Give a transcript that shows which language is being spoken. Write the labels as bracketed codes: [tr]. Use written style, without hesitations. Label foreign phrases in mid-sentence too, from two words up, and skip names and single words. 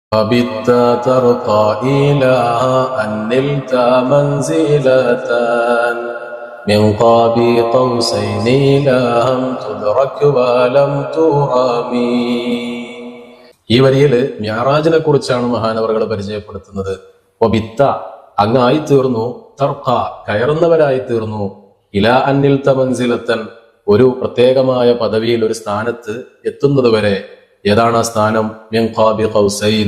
[ar] وبت ترقى إلى أن نلت منزلة من قاب قوسين لم تدرك ولم ترمي. [ml] ഈ വരിയിൽ മിഅ്റാജിനെ കുറിച്ചാണ് മഹാനവറുകൾ പരിചയപ്പെടുത്തുന്നത്. വബിത്ത അങ്ങായി തീർന്നു, തർഖ കയറുന്നവരായി തീർന്നു, [ar] إلى أن نلت منزلة [ml] ഒരു പ്രത്യേകമായ പദവിയിൽ ഒരു സ്ഥാനത്ത് എത്തുന്നത് വരെ. ഏതാണ് ആ സ്ഥാനം? [ar] من قاب قوسين.